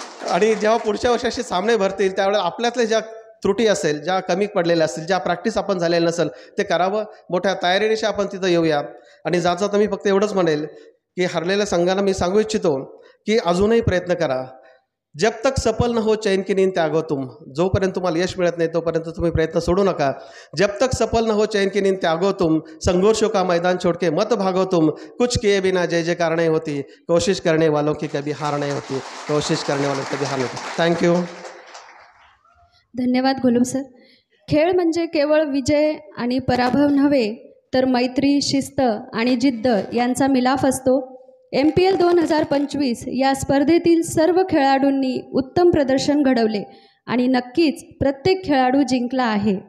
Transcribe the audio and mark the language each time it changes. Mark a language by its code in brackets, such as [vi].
[mr] आणि जेव्हा पुढच्या वर्षी असे सामने भरतील त्यावेळेला आपल्यातले ज्या त्रुटी असेल, ज्या कमी पडलेल्या असतील, ज्या प्रॅक्टिस आपण झालेलं नसेल ते करावं. मोठ्या तयारीनिशी आपण तिथं येऊया. आणि जाता तर मी फक्त एवढंच म्हणेल की हरलेल्या संघांना मी सांगू इच्छितो की अजूनही प्रयत्न करा. [hi] जब तक सफल न हो चैन की नींद त्यागो तुम. [mr] जोपर्यंत तुम्हाला यश मिळत नाही तोपर्यंत तुम्ही प्रयत्न सोडू नका. [hi] जब तक सफल न हो चैन की नींद त्यागो तुम. संघर्षों का मैदान छोड़ के मत भागो तुम. कुछ किए बिना जय जयकार नहीं होती. कोशिश करने वालों की कभी हार नहीं होती. कोशिश करने वालों की कभी हार नहीं होती. [en] Thank you. [mr] धन्यवाद गोलू सर. खेळ म्हणजे केवळ विजय आणि पराभव नव्हे तर मैत्री, शिस्त आणि जिद्द यांचा मिलाफ असतो. MPL 2025 या स्पर्धेतील सर्व खेळाडूंनी उत्तम प्रदर्शन घडवले आणि नक्कीच प्रत्येक खेळाडू जिंकला आहे.